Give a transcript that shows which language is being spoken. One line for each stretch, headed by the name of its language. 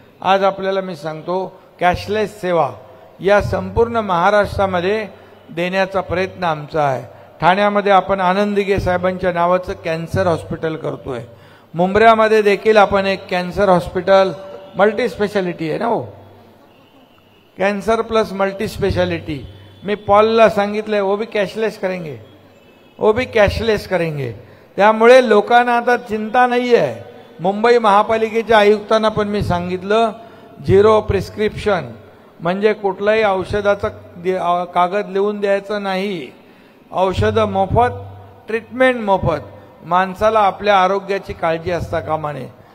Marathi: आज आपल्याला मी सांगतो कॅशलेस सेवा या संपूर्ण महाराष्ट्रामध्ये देण्याचा प्रयत्न आमचा आहे. ठाण्यामध्ये आपण आनंद दिघे साहेबांच्या नावाचं कॅन्सर हॉस्पिटल करतोय. मुंब्र्यामध्ये देखील आपण एक कॅन्सर हॉस्पिटल, मल्टी स्पेशालिटी आहे ना हो, कैंसर प्लस मल्टी स्पेशलिटी. मी पॉलला सांगितलंय
Hindi: वो भी कैशलेस करेंगे, वो भी कैशलेस करेंगे.
Marathi: त्यामुळे लोकांना आता चिंता नाही आहे. मुंबई महापालिकेच्या आयुक्तांना पण मी सांगितलं, झिरो प्रिस्क्रिप्शन, म्हणजे कुठलाही औषधाचं कागद लिहून द्यायचं नाही. औषधं मोफत, ट्रीटमेंट मोफत. माणसाला आपल्या आरोग्याची काळजी असता कामा नये.